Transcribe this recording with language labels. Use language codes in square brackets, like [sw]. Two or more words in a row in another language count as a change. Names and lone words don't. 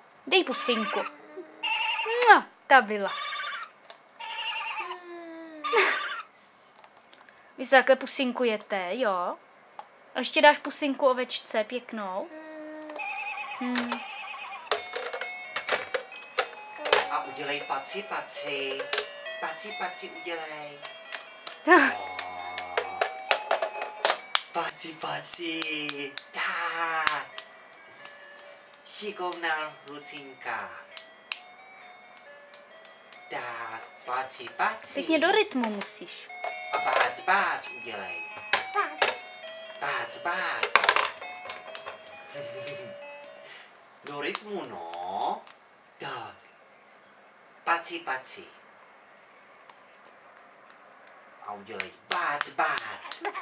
[cs] Dej pusinku. No, ta byla. Vy se takhle pusinkujete, jo? A ještě dáš pusinku ovečce, pěknou. A udělej paci, paci. Paci, paci udělej. Paci, paci. Tak. Šikovná Lucinka. Tak, paci, paci. Pěkně do rytmu musíš. A bác, bác udělej. Bác, bác. Do rytmu, no. Tak. Paci, paci. A udělej bác, bác.